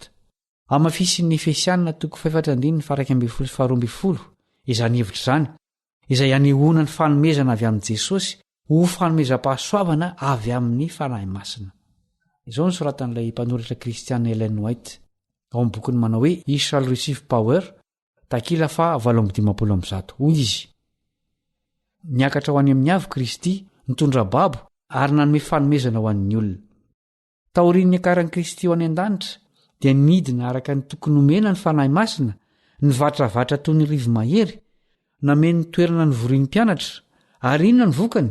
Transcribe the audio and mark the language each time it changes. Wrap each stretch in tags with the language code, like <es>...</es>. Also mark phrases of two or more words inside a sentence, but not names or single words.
<mg>Amafisin'ny Efesianina 4:12 izany hevitra izany izay anehoana ny fanomezana avy amin'ny Jesosy ho fanomezam-pahasoavana avy amin'ny fanahy masina. Izao ny soratan'ilay mpanoratra Kristiana Ellen White ao amin'ny bokyny manao hoe</mg> <en>"He shall receive power",</en> <mg>takila 8:50. Hoy izy: niakatra ho any amin'ny avo Kristy nitondra babo ary nanome fanomezana ho an'ny olona. Taorian'ny akaran'i Kristy ho any an-danitra dia nidina araka ny tokony omena ny fanahy masina, nivatravatra toy ny rivo mahery, nameny ny toerana ny vorian'ny mpianatra, ary inona ny vokany?</mg>